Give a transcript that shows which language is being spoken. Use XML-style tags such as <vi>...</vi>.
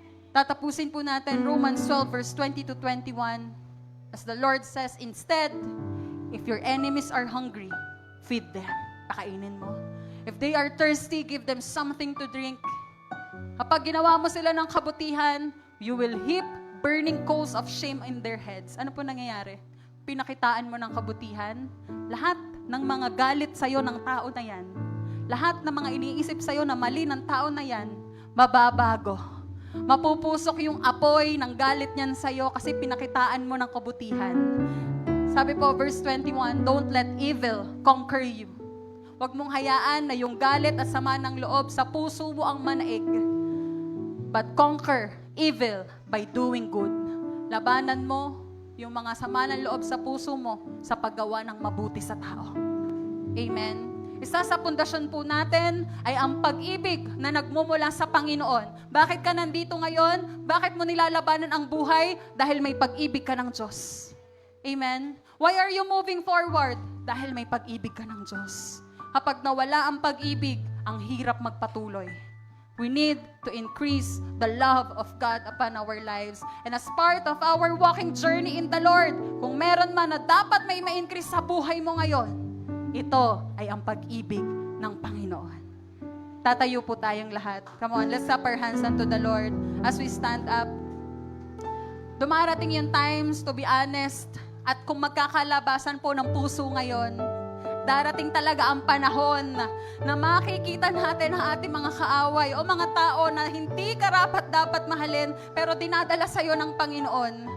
<tl>Tatapusin po natin Romans 12 verse 20 to 21.</tl> <en>As the Lord says, instead, if your enemies are hungry, feed them.</en> <tl>Pakainin mo.</tl> <en>If they are thirsty, give them something to drink.</en> <tl>Kapag ginawa mo sila ng kabutihan,</tl> <en>you will heap burning coals of shame in their heads.</en> <tl>Ano po nangyayari? Pinakitaan mo ng kabutihan, lahat ng mga galit sa'yo ng tao na yan, lahat ng mga iniisip sa'yo na mali ng tao na yan, mababago. Mapupusok yung apoy ng galit niyan sa'yo kasi pinakitaan mo ng kabutihan. Sabi po,</tl> <en>verse 21, don't let evil conquer you.</en> <tl>Huwag mong hayaan na yung galit at sama ng loob sa puso mo ang manaig.</tl> <en>But conquer evil by doing good.</en> <tl>Labanan mo yung mga sama ng loob sa puso mo sa paggawa ng mabuti sa tao. Amen. Isa sa pundasyon po natin ay ang pag-ibig na nagmumula sa Panginoon. Bakit ka nandito ngayon? Bakit mo nilalabanan ang buhay? Dahil may pag-ibig ka ng Diyos. Amen?</tl> <en>Why are you moving forward?</en> <tl>Dahil may pag-ibig ka ng Diyos. Kapag nawala ang pag-ibig, ang hirap magpatuloy.</tl> <en>We need to increase the love of God upon our lives. And as part of our walking journey in the Lord,</en> <tl>kung meron man na dapat may ma-increase sa buhay mo ngayon, ito ay ang pag-ibig ng Panginoon. Tatayo po tayong lahat.</tl> <en>Come on, let's clap our hands unto the Lord as we stand up.</en> <tl>Dumarating yung times,</tl> <en>to be honest,</en> <tl>at kung magkakalabasan po ng puso ngayon, darating talaga ang panahon na makikita natin ang ating mga kaaway o mga tao na hindi karapat-dapat mahalin, pero dinadala sa iyo ng Panginoon.</tl>